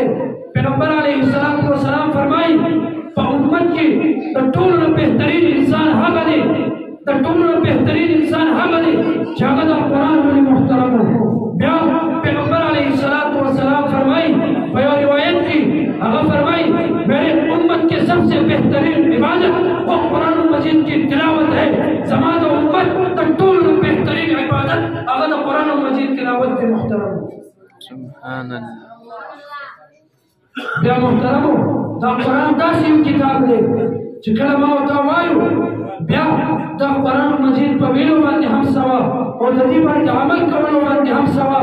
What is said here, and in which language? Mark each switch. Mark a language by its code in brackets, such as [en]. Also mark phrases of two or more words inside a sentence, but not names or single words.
[ps] پیغمبر [ar] علیه السلام [ps] فرمایي په امت کې د ټولو نه بهترین انسان هغه دی، د ټولو نه بهترین انسان هغه دی چې هغه د قرآن ولي. محترمو بیا پیغمبر [ar] علیه السلام [ps] فرمایي په یو روایت کې هغه فرمایي [ur] میرے امت کے سب سے بہترین عبادت وہ قرآن مجید کی تلاوت ہے. [ps] زما د امت د ټولو نه بهترین عبادت هغه د قرآن مجید تلاوت دی. محترمو [ar] سبحان الله. [ps] بیا محترمو دا قرآن داسې یو کتاب دی چې کله ما ورته وایو بیا دا قرآن مجید په ویلو باندې هم ثواب او د دې باندې عمل کولو باندې هم ثواب.